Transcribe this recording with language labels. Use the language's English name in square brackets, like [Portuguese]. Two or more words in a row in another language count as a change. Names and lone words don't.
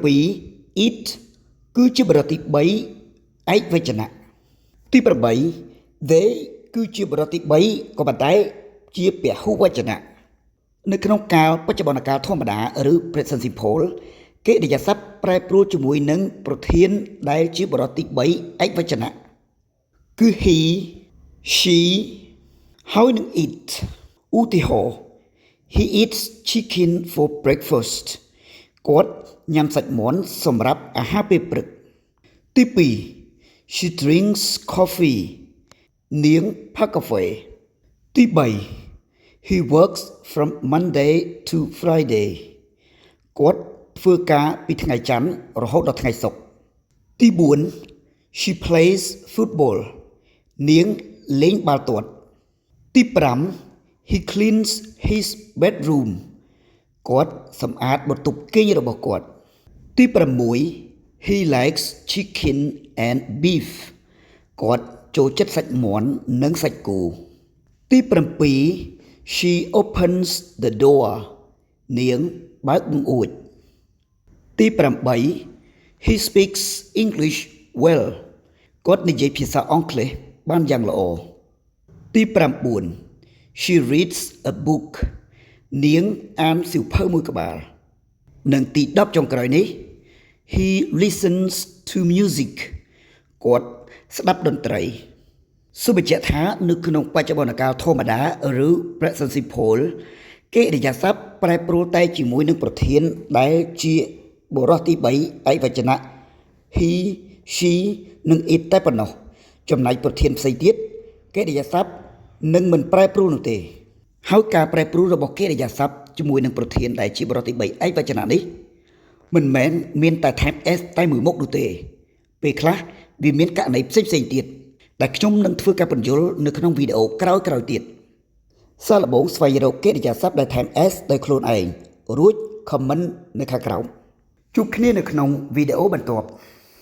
[Khmer] 7 it គឺជាបរិបទទី3ឯកវចនៈទី8 they គឺជាបរិបទទី3ក៏ប៉ុន្តែជាព ហុវចនៈនៅក្នុងកាលបច្ចុប្បន្នកាលធម្មតាឬ [English] present simple [Khmer] កិរិយាសព្ទប្រែប្រួលជាមួយនឹងប្រធានដែលជាបរិបទទី3ឯកវចនៈគឺ [English] he she [Khmer] ហើយនឹង it ឧទាហរណ៍ [English] he eats chicken for breakfast [Khmer] គាត់ញ៉ាំសាច់មាន់សម្រាប់អាហារពេលព្រឹកទី 2 [English] she drinks coffee [Khmer] នាងផឹកកាហ្វេទី3 [English] he works from Monday to Friday [Khmer] គាត់ធ្វើការពីថ្ងៃច័ន្ទរហូតដល់ថ្ងៃសុក្រទី 4 [English] she plays football [Khmer] នាងលេងបាល់ទាត់ទី5 [English] he cleans his bedroom [Khmer] គាត់សម្អាតបន្ទប់គេងរបស់គាត់ទី6 [English] he likes chicken and beef [Khmer] គាត់ចូលចិត្តសាច់មាន់និងសាច់គោទី 7 [English] she opens the door [Khmer] នាងបើកបង្អួចទី8 [English] he speaks English well [Khmer] គាត់និយាយភាសាអង់គ្លេសបានយ៉ាងល្អទី9 [English] she reads a book [Khmer] នាងអានសៀវភៅមួយក្បាលនិងទី 10ចុងក្រោយនេះ [English] he listens to music [Khmer] គាត់ស្ដាប់តន្ត្រីសូមបញ្ជាក់ថានៅក្នុងបច្ចុប្បន្នកាលធម្មតាឬ [English] present simple [Khmer] កិរិយាសព្ទប្រែប្រួលតែជាមួយនឹងប្រ ធានដែលជាបុរសទី3ឯកវចនៈ [English] he she [Khmer] និង it តែប៉ុណ្ណោះចំណែកប្រធានផ្សេងទៀតកិរិយា សព្ទនឹងមិនប្រែប្រួលនោះទេហើយការប្រែប្រួលរបស់កិរិយាសព្ទជាមួយនឹងប្រធានដែលជាបុរសទី3ឯកវចនៈនេះមិនមែនមានតែថែម s តែមួយមុខនោះទេពេលខ្លះវាមានករណីផ្សេងៗទៀតដែលខ្ញុំនឹងធ្វើការបញ្យល់នៅក្នុងវីដេអូក្រោយៗទៀតសាកល្បងស្វែងរកកិរិយាសព្ទដែលថែម s ដោយខ្លួនឯងរួច comment នៅខាងក្រោមជួបគ្នានៅក្នុងវីដេអូបន្ទាប់